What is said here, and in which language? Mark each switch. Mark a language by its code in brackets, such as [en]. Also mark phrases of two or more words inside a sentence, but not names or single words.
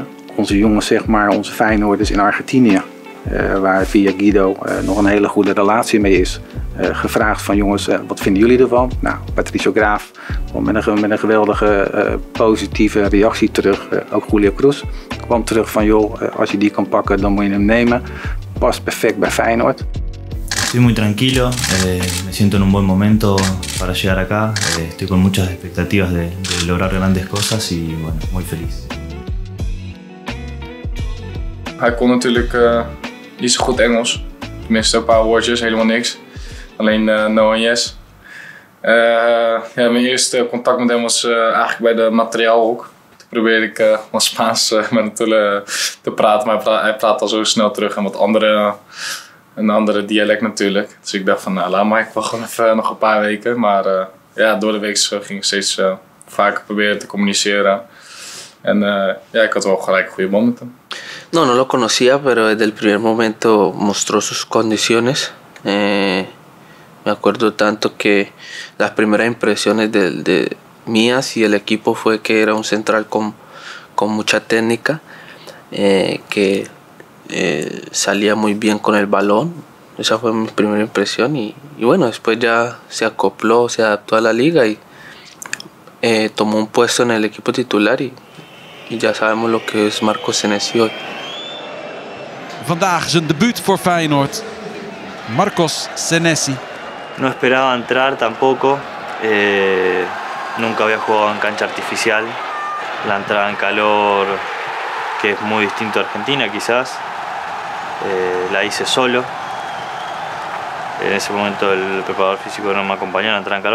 [nl] Onze jongens, zeg maar, onze Feyenoorders in Argentinië, waar via Guido nog een hele goede relatie mee is. Gevraagd van jongens, wat vinden jullie ervan? Nou, Patricio Graaf met een geweldige positieve reactie terug. Ook Julio Cruz kwam terug van joh, als je die kan pakken dan moet je hem nemen. Past perfect bij Feyenoord. [es] Estoy muy tranquilo, me siento en un buen momento para llegar acá. Estoy con muchas expectativas de lograr grandes cosas y bueno, muy feliz. [nl] Hij kon natuurlijk niet zo goed Engels. Tenminste een paar woordjes, helemaal niks. Alleen no en yes. Ja, mijn eerste contact met hem was eigenlijk bij de materiaalhok. Toen probeerde ik wat Spaans met hem te praten, maar hij praat al zo snel terug en een andere dialect natuurlijk. Dus ik dacht van nou, laat maar, ik wacht gewoon even nog een paar weken. Maar ja, door de week ging ik steeds vaker proberen te communiceren. En ja, ik had wel gelijk een goede band met hem. [es] No, no lo conocía, pero desde el primer momento mostró sus condiciones. Me acuerdo tanto que las primeras impresiones de mías y el equipo fue que era un central con mucha técnica, que salía muy bien con el balón. Esa fue mi primera impresión y bueno, después ya se acopló, se adaptó a la liga y tomó un puesto en el equipo titular y ya sabemos lo que es Marco Senesi hoy. [nl] Vandaag zijn debuut voor Feyenoord. Marcos Senesi. [es] No esperaba entrar tampoco. Nunca había jugado en cancha artificial. La entrada en calor, que es muy distinto a Argentina quizás, la hice solo. En ese momento el preparador físico no me acompañó a la entrada en calor.